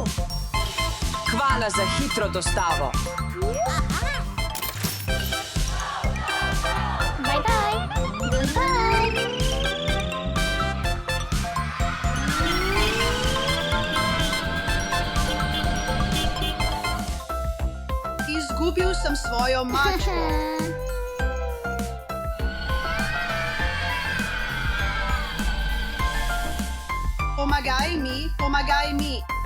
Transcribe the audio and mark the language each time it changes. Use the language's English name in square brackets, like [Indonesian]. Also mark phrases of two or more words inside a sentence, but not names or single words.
[Slovenian] Hvala za hitro dostavo. [English] Bye bye. Goodbye. [Slovenian] Izgubil sem svojo mačko. Pomagaj mi, pomagaj mi.